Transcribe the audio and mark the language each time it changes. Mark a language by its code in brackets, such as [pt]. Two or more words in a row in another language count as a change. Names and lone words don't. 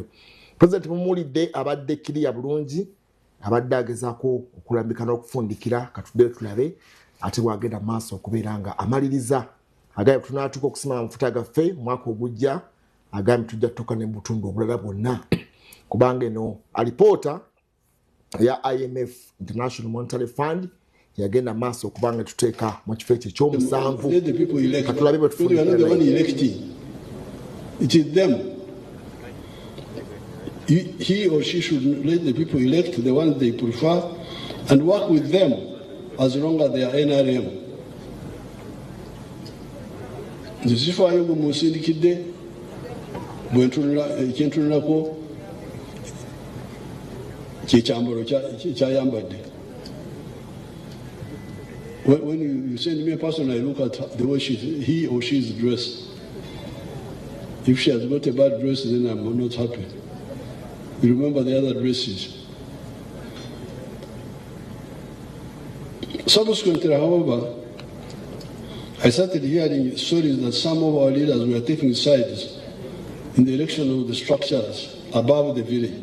[lg] Pulezidenti mumuwulidde abadde kiriya bulungi abadde agezaako okulambika n'okufundikira katudde tulabe ate bwagenda maaso okubeera nga amaliriza agambye tunaatuuka okusima amafuta gaffe mwaka ogujja agambye tujja tutuuka ne mu butundu obulala bwonna kubanga eno alipoota ya IMF International Monetary Fund yagenda maaso okubanga tuteeka mu kifo ekyo ekyomusanvu katulabe bwe tufundikira. [en] It is them. He or she should let the people elect the ones they prefer and work with them as long as they are NRM. [lg] Nzifaayo musindikidde bwentunulako kyekyambalo kyayambadde. [en] When you send me a person, I look at the way he or she is dressed. If she has got a bad dress, then I'm not happy. You remember the other dresses. Subsequently, however, I started hearing stories that some of our leaders were taking sides in the election of the structures above the village.